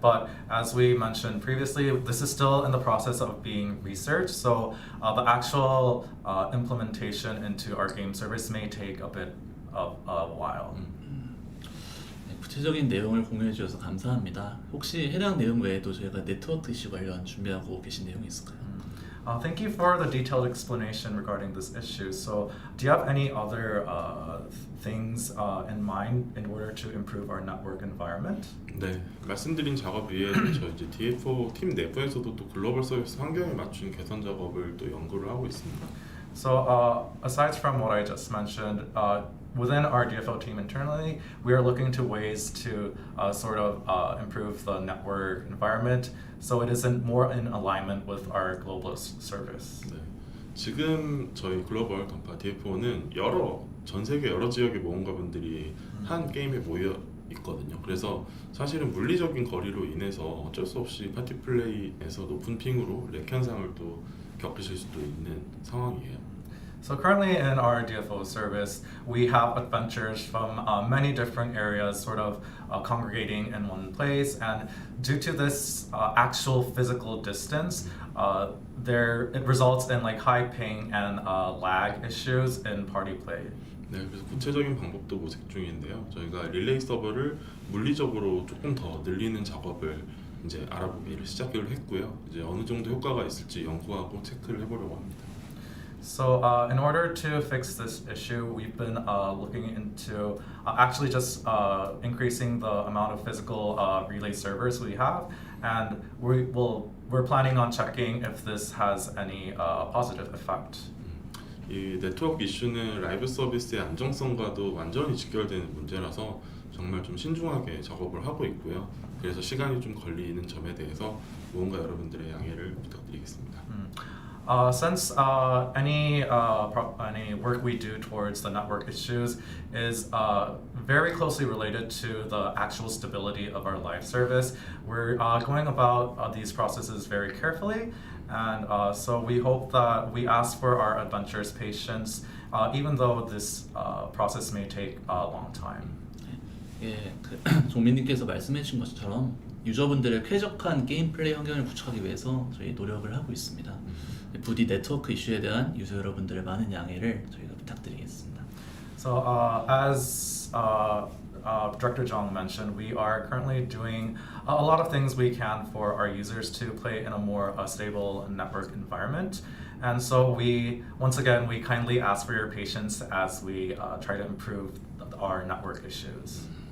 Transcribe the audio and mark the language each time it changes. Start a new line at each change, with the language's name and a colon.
English: But as we mentioned previously, this is still in the process of being researched. So the actual implementation into our game service may take a bit of a while.
Korean: 네, 구체적인 내용을 공유해 주셔서 감사합니다. 혹시 해당 내용 외에도 저희가 네트워크 이슈 관련 준비하고 계신 내용이 있을까요?
English: Thank you for the detailed explanation regarding this issue. So, do you have any other things in mind in order to improve our network environment?
Korean: 네, 말씀드린 작업 위에 저 이제 DFO 팀 내부에서도 또 글로벌 서비스 환경에 맞춘 개선 작업을 또 연구를 하고 있습니다.
English: So, aside from what I just mentioned, within our DFO team internally, we are looking to ways to sort of improve the network environment so it isn't more in alignment with our global service.
Korean: 네, 지금 저희 글로벌 던파 DFO는 전 세계 여러 지역의 모험가분들이 한 게임에 모여 있거든요. 그래서 사실은 물리적인 거리로 인해서 어쩔 수 없이 파티 플레이에서 높은 핑으로 렉 현상을 또 겪으실 수도 있는 상황이에요.
English: So currently in our DFO service, we have adventurers from many different areas sort of congregating in one place, and due to this actual physical distance, it results in like high ping and lag issues in party play.
Korean: 네, 그래서 구체적인 방법도 모색 중인데요. 저희가 릴레이 서버를 물리적으로 조금 더 늘리는 작업을 이제 알아보기를 시작을 했고요. 이제 어느 정도 효과가 있을지 연구하고 체크를 해보려고 합니다.
English: So in order to fix this issue, we've been looking into actually just increasing the amount of physical relay servers we have, and we're planning on checking if this has any positive effect.
Korean: 이 네트워크 이슈는 라이브 서비스의 안정성과도 완전히 직결되는 문제라서 정말 좀 신중하게 작업을 하고 있고요. 그래서 시간이 좀 걸리는 점에 대해서 무언가 여러분들의 양해를 부탁드리겠습니다.
English: Since any work we do towards the network issues is very closely related to the actual stability of our live service, we're going about these processes very carefully, and so we hope that we ask for our adventurers' patience, even though this process may take a long time.
Korean: 예, 종민님께서 말씀해주신 것처럼 유저분들의 쾌적한 게임 플레이 환경을 구축하기 위해서 저희 노력을 하고 있습니다. 부디 네트워크 이슈에 대한 유저 여러분들의 많은 양해를 저희가 부탁드리겠습니다.
English: So as Director Jong mentioned, we are currently doing a lot of things we can for our users to play in a more stable network environment. And so once again, we kindly ask for your patience as we try to improve our network issues.